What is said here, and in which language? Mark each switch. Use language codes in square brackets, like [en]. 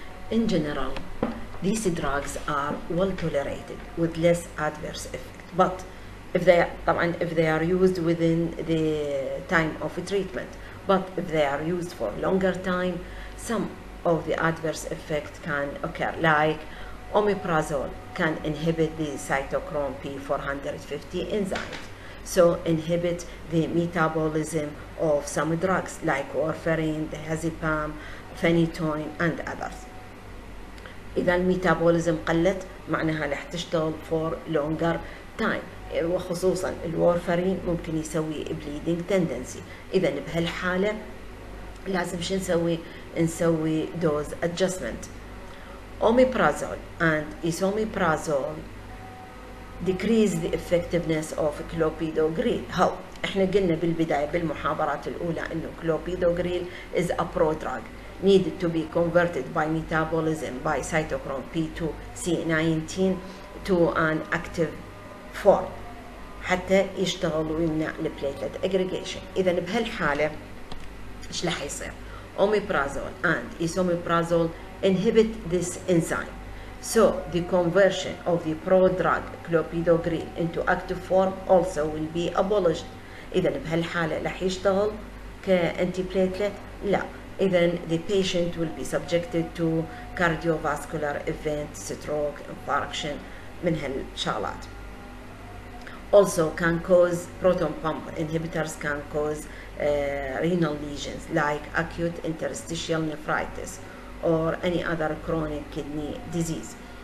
[en] In general, these drugs are well tolerated with less adverse effect, but if they are used within the time of treatment, but if they are used for longer time, some of the adverse effects can occur, like omeprazole can inhibit the cytochrome P450 enzyme, so inhibit the metabolism of some drugs like warfarin, diazepam, phenytoin and others. [ar] إذا الميتابوليزم قلت معناها رح تشتغل [en] for longer time، [ar] وخصوصا الورفرين ممكن يسوي [en] bleeding tendency. [ar] إذا بهالحالة لازم شو نسوي [en] dose adjustment. Omeprazole and esomeprazole decrease the effectiveness of clopidogrel. [ar] هو احنا قلنا بالبداية بالمحاضرات الأولى إنه [en] clopidogrel is a prodrug needed to be converted by metabolism by cytochrome P2C19 to an active form [ar] حتى يشتغل ويمنع [en] البليتلت aggregation. [ar] إذا بهالحالة إيش رح يصير؟ [en] Omeprazole and esomeprazole inhibit this enzyme, so the conversion of the prodrug clopidogrel into active form also will be abolished. [ar] إذا بهالحالة رح يشتغل كأنتيبليتلت؟ لا. [en] إذا the patient will be subjected to cardiovascular event, stroke, infarction [ar] من هالشغلات. [en] Also can cause, proton pump inhibitors can cause renal lesions like acute interstitial nephritis or any other chronic kidney disease.